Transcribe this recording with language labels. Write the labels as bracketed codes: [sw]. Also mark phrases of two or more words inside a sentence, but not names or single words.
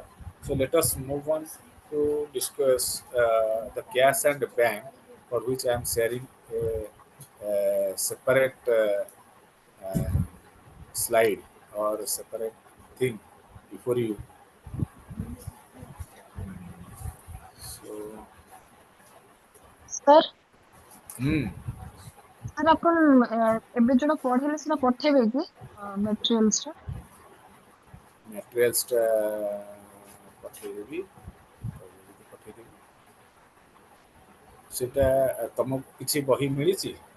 [en] So let us move on to discuss the cash and the bank, for which I am sharing a separate uh, slide or a separate thing before you. So, [or] ସାର୍ hmm, ସାର୍ ଆପଣ ଏବେ ଯୋଉଟା ପଢେଇଲେ ସେଟା ପଠେଇବେ କି materials ଟା? materials ପଠେଇଦେବି, ପଠେଇଦେବି। ସେଟା ତମକୁ କିଛି ବହି ମିଳିଛି?